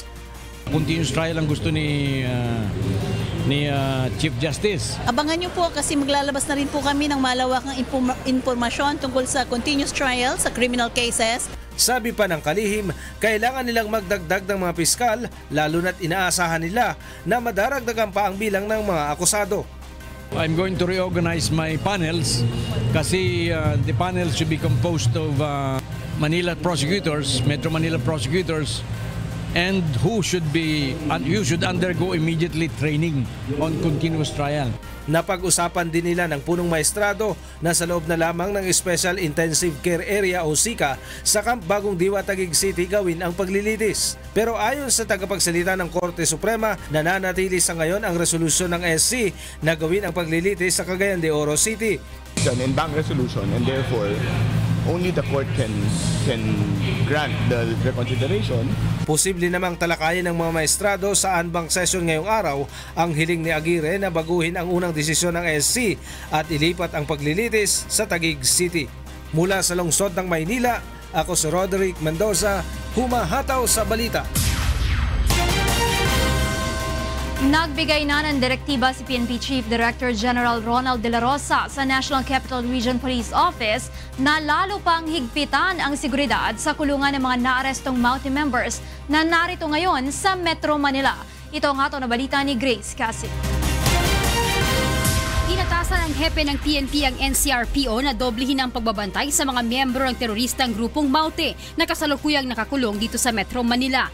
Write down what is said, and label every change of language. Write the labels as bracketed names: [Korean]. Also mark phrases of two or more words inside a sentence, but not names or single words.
[English] Continuous trial [Filipino] ang gusto ni Chief Justice. Abangan niyo po kasi maglalabas na rin po kami ng malawakang impormasyon tungkol sa [English] continuous trial [Filipino] sa [English] criminal cases. [Filipino] Sabi pa ng kalihim, kailangan nilang magdagdag ng mga piskal lalo na't inaasahan nila na madaragdagan pa ang bilang ng mga akusado. [English] I'm going to reorganize my panels kasi the panels should be composed of Manila prosecutors, Metro Manila prosecutors, and who should undergo immediately training on continuous trial. [Filipino] Napag-usapan din nila ng punong maestrado na sa loob na lamang ng Special Intensive Care Area o SICA sa Camp Bagong Diwa, Taguig City gawin ang paglilitis. Pero ayon sa tagapagsalita ng Korte Suprema, nananatili sa ngayon ang resolusyon ng SC na gawin ang paglilitis sa Cagayan de Oro City. [English] It's an en banc resolution and therefore only the court can grant the reconsideration. [Filipino] Posible namang talakayin ng mga maestrado sa [English] en banc session [Filipino] ngayong araw ang hiling ni Aguirre na baguhin ang unang desisyon ng SC at ilipat ang paglilitis sa Taguig City. Mula sa lungsod ng Maynila, ako si Roderick Mendoza, humahataw sa balita. Nagbigay na ng direktiba si PNP Chief Director General Ronald De La Rosa sa National Capital Region Police Office na lalo pang higpitan ang seguridad sa kulungan ng mga naarestong [English] Mountie members [Filipino] na narito ngayon sa Metro Manila. Ito ang ato na balita ni Grace Cassie. Inatasan ng hepe ng PNP ang NCRPO na doblehin ang pagbabantay sa mga miyembro ng teroristang grupong Mountie na kasalukuyang nakakulong dito sa Metro Manila.